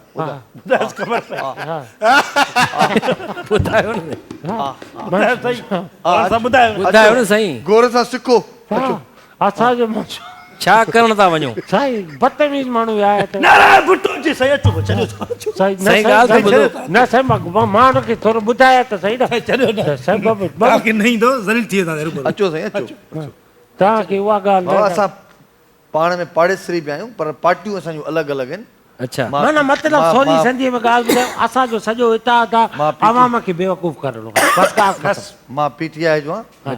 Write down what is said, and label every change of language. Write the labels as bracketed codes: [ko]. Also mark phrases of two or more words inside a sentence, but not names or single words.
[sd] ॿुधायो न ॿुधायो ॿुधायो न साईं, गौर सां सिखो। असांजो मंशूर छा करण था वञो? साईं बदतमीज़ माण्हू आया त नारायण भुट्टो जी सही अचो चलो साईं साईं ॻाल्हि त ॿुधो। न साईं मां हुनखे थोरो ॿुधाया त सही न चलो ना साईं बाबा बाकी नहीं दो जलील थी वेंदा रूबरू। अचो साईं अचो। तव्हांखे उहा ॻाल्हि बाबा न असां पाण में पाड़ेसरी बि आहियूं पर पार्टियूं असांजूं अलॻि अलॻि आहिनि। अच्छा न मतिलबु सोनी संधीअ में ॻाल्हि ॿुधायो, असांजो सॼो इताद आहे अवाम खे बेवकूफ़ करणो बस। मां पीटीआई जो आहियां,